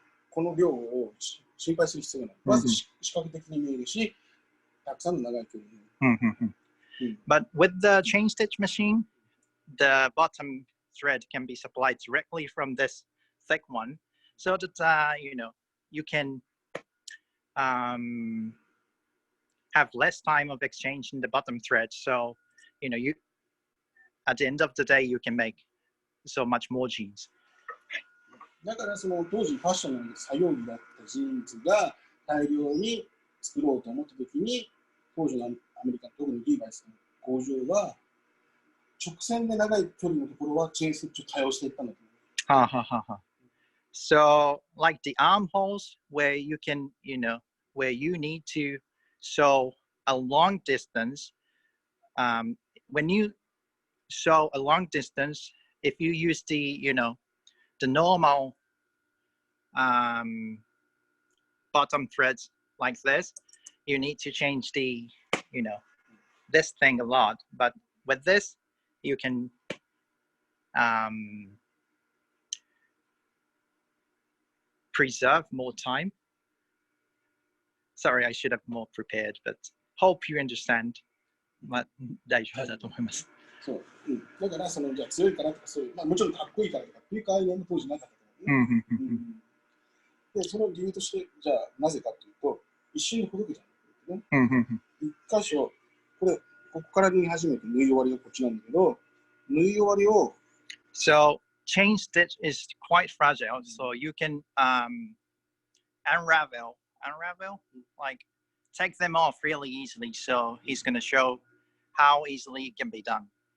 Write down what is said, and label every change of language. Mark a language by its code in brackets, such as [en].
[ja] この量を心配する必要がない。まず視覚的に見えるし、たくさんの長い距離。 [en] But with the chain stitch machine, the bottom thread can be supplied directly from this thick one, so that you can have less time of exchanging the bottom thread. So, you at the end of the day, you can make so much more jeans. [ja] だからその当時ファッションの作業着だったジーンズが大量に作ろうと思った時に、当時のアメリカ、特にリーバイスの工場は直線で長い距離のところはチェーンステッチを多用していったんだと思う。 [en] So, like the armholes where you can, where you need to sew a long distance. When you sew a long distance, if you use the, the normal bottom threads like this, you need to change the, this thing a lot. But with this, you can preserve more time. Sorry, I should have more prepared, but hope you understand. [ja] 大丈夫だと思います。そう、だからそのじゃあ強いからとかそういう、もちろんかっこいいからとかっていうアイデアも当時なかったからね。で、その理由としてじゃあなぜかというと一瞬でほどけちゃうんだけどね。一箇所ここから縫い始めて縫い終わりがこっちなんだけど、縫い終わりを [en] So chain stitch is quite fragile, so you can unravel, like take them off really easily. So he's going to show how easily it can be done.